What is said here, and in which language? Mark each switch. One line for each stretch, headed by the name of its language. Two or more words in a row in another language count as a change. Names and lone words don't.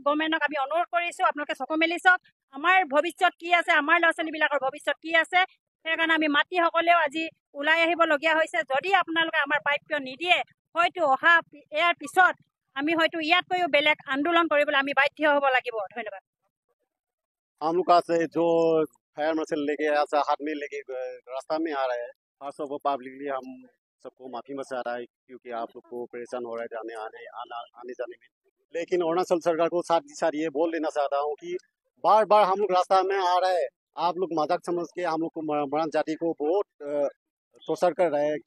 Assamese: গভৰ্ণমেণ্টক আমি অনুৰোধ কৰিছোঁ, আপোনালোকে চকু মেলি চাওক আমাৰ ভৱিষ্যত কি আছে, আমাৰ ল'ৰা ছোৱালীবিলাকৰ ভৱিষ্যত কি আছে। সেইকাৰণে আমি মাতৃসকলেও আজি ওলাই আহিবলগীয়া হৈছে। যদি আপোনালোকে আমাৰ প্ৰাপ্য নিদিয়ে, হয়তো অহা ইয়াৰ পিছত আমি হয়তো ইয়াতকৈও বেলেগ আন্দোলন কৰিবলৈ আমি বাধ্য হ'ব লাগিব। ধন্যবাদ।
Hindi: हम लोग का से जो फायर मार्शल लेके ऐसा हाथ में लेके रास्ता में आ रहा है,
English: first of all
Hindi: पब्लिकली हम सबको माफी में चाह रहा है क्योंकि आप लोग को परेशान हो रहा है आने जाने में। लेकिन अरुणाचल सरकार को साथ ही साथ ये बोल देना चाहता हूँ कि बार बार हम लोग रास्ता में आ रहे हैं, आप लोग मजाक समझ के हम लोग को मरान जाति को बहुत टॉर्चर कर रहे हैं।